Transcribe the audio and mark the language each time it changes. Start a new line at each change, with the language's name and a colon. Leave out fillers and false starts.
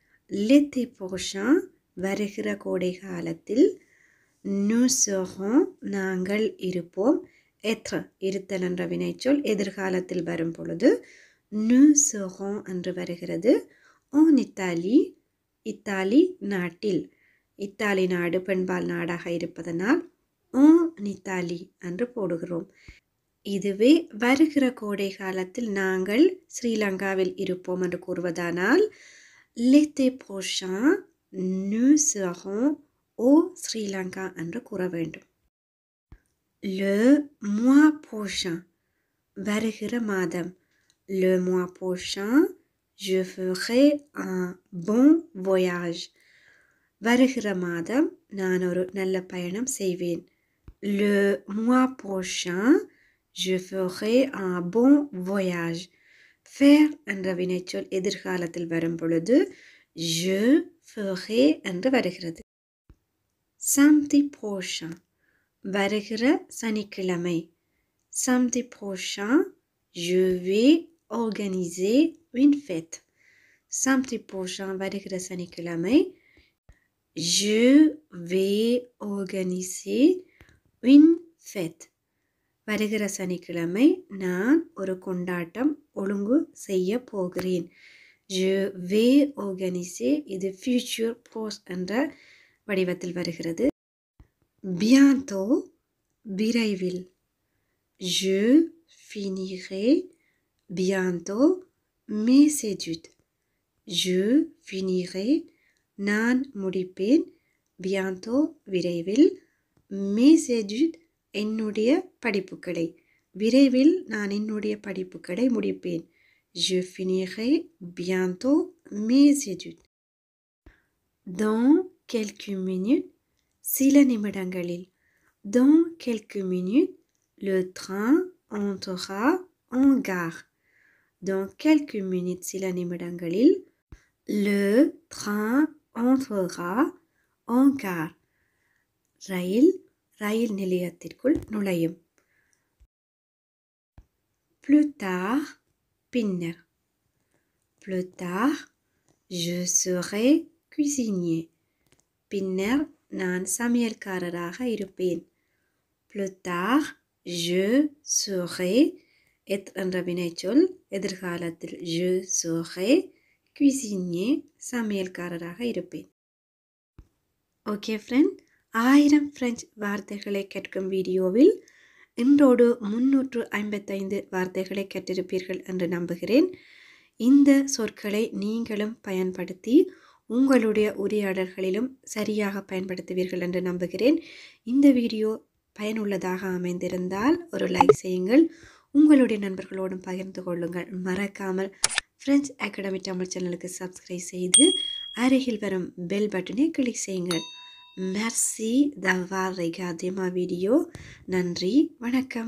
French: l'été prochain
Tamil: வருகிற கோடை காலத்தில்
French: nous serons
Tamil: நாங்கள் இருப்போம். être இருத்தல் என்ற வினைச்சொல் எதிர்காலத்தில் வரும் பொழுது
French: nous serons
Tamil: என்று வருகிறது.
French: en Italie
Tamil: இத்தாலி நாட்டில். இத்தாலி நாடு பெண்பால் நாடாக இருப்பதனால்
French: en Italie
Tamil: என்று போடுகிறோம். இதுவே வருகிற கோடை காலத்தில் நாங்கள் ஸ்ரீலங்காவில் இருப்போம் என்று கூறுவதானால்
French: l'été prochain nous serons au Sri Lanka
Tamil: என்று கூற வேண்டும்.
French: le mois prochain
Tamil: வருகிற மாதம்.
French: le mois prochain je ferai un bon voyage.
Tamil: வருகிற மாதம் நான் ஒரு நல்ல பயணம் செய்வேன்.
French: le mois prochain je ferai un bon voyage.
Tamil: faire என்ற வினைச்சொல் எதிர்காலத்தில் வரும் பொழுது
French: je ferai
Tamil: என்று வருகிறது.
French: samedi prochain
Tamil: வருகிற சனிக்கிழமை.
French: samedi prochain je vais organiser une fête. samedi prochain
Tamil: வருகிற சனிக்கிழமை
French: je vais organiser une fête.
Tamil: வருகிற சனிக்கிழமை நான் ஒரு கொண்டாட்டம் ஒழுங்கு செய்ய போகிறேன்.
French: je vais organiser
Tamil: இது
English: future past
Tamil: என்ற வடிவத்தில் வருகிறது.
French: bientôt
Tamil: விரைவில்.
French: je finirai bientôt mes études. je finirai
Tamil: நான் முடிப்பேன்.
French: bientôt
Tamil: விரைவில்.
French: mes études
Tamil: என்னுடைய படிப்புகளை. விரைவில் நான் என்னுடைய படிப்புகளை முடிப்பேன்.
French: je finirai bientôt mes études. dans quelques minutes
Tamil: சில நிமிடங்களில்.
French: dans quelques minutes le train entrera en gare. dans quelques minutes
Tamil: சில நிமிடங்களில்
French: le train entrera en gare.
Tamil: ரயில் நிலையத்திற்குள் நுழையும்.
French: plus tard
Tamil: பின்னர்.
French: plus tard je serai cuisinier.
Tamil: பின்னர் நான் சமையல்காரராக இருப்பேன்.
French: plus tard je serai
Tamil: என்ற வினைச்சொல் எதிர்காலத்தில்
French: je serai cuisinier
Tamil: சமையல்காரராக இருப்பேன். ஓகே ஃப்ரெண்ட், 1000 பிரெஞ்சு வார்த்தைகளை கற்கும் வீடியோவில் இன்றோடு 355 வார்த்தைகளை கற்றிருப்பீர்கள் என்று நம்புகிறேன். இந்த சொற்களை நீங்களும் பயன்படுத்தி உங்களுடைய உரையாடல்களிலும் சரியாக பயன்படுத்துவீர்கள் என்று நம்புகிறேன். இந்த வீடியோ பயனுள்ளதாக அமைந்திருந்தால் ஒரு லைக் செய்யுங்கள். உங்களுடைய நண்பர்களோடும் பகிர்ந்து கொள்ளுங்கள். மறக்காமல் ஃப்ரெஞ்ச் அகாடமி தமிழ் சேனலுக்கு சப்ஸ்கிரைப் செய்து அருகில் வரும் பெல் பட்டனை கிளிக் செய்யுங்கள்.
French: Merci d'avoir regardé ma vidéo.
Tamil: நன்றி, வணக்கம்.